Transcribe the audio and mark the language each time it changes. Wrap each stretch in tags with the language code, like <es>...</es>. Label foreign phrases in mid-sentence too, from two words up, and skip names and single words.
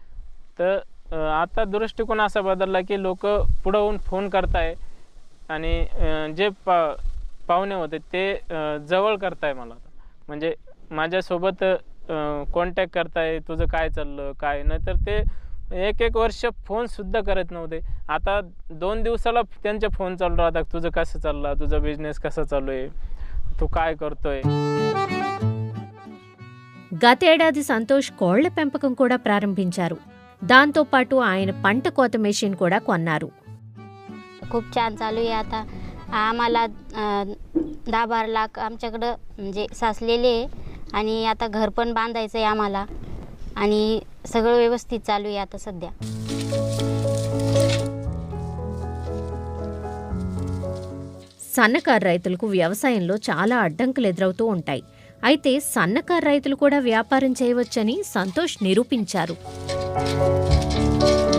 <mr>तर आता दृष्टिकोन असा बदलला की लोक पुढे होऊन फोन करताय आणि जे पाहुणे होते ते जवळ करताय मला. म्हणजे माझ्यासोबत कॉन्टॅक्ट करताय, तुझं काय चाललं काय. नाहीतर ते 1-1 वर्ष फोन सुद्धा करत नव्हते. आता 2 दिवसाला त्यांचे फोन चालू राहतात, तुझं कसं चाललं, तुझा बिझनेस कसा चालू आहे, तू काय करतोय.</mr> <te>గతేడాది సంతోష్ కోళ్ల పెంపకం కూడా ప్రారంభించారు. దాంతో పాటు ఆయన పంట కోత మెషిన్ కూడా కొన్నారు.</te> <mr>खूप छान चालू आहे. आता आम्हाला 10-12 लाख आमच्याकडं म्हणजे साचलेले आहे आणि आता घर पण बांधायचं आहे आम्हाला आणि सगळं व्यवस्थित चालू आहे आता सध्या.</mr> <te>సన్నకారు రైతులకు వ్యవసాయంలో చాలా అడ్డంకులు ఎదురవుతూ ఉంటాయి. అయితే సన్నకారు రైతులు కూడా వ్యాపారం చేయవచ్చని సంతోష్ నిరూపించారు.</te>